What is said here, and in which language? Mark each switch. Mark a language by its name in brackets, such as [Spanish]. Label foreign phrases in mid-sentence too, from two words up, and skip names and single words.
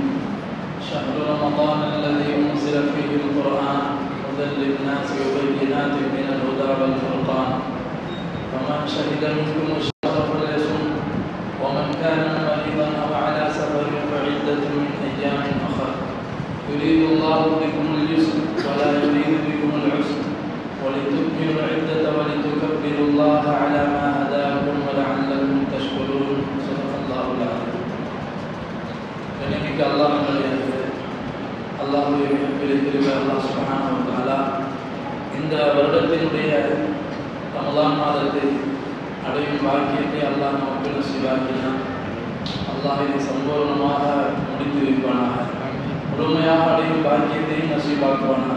[Arabic] شهر رمضان الذي أنزل فيه القرآن هدى للناس وبينات من الهدى والفرقان، فمن شهد منكم الشهر فليصم، ومن كان مريضا أو على سفر فعدة من أيام أخر، يريد الله بكم اليسر ولا يريد بكم العسر، ولتكملوا العدة ولتكبروا الله على ما هداكم ولعلكم تشكرون. صدق الله العظيم. [Tamil] கண்ணியமிக்க அல்லாஹ்வுடைய அல்லாஹ்வுடைய மிகப்பெரிய அல்லாஹ் [Arabic] سبحانه وتعالى [Tamil] இந்த வருடத்தினுடைய ரமலான் மாதத்தை அடையும் பாக்கியத்தை அல்லாஹ் நமக்கு நசீபாக்கினான். அல்லாஹ் இதை சம்பூர்ணமாக முடித்து வைப்பானாக, முழுமையாக அடையும் பாக்கியத்தையும் நசீபாக்குவானாக.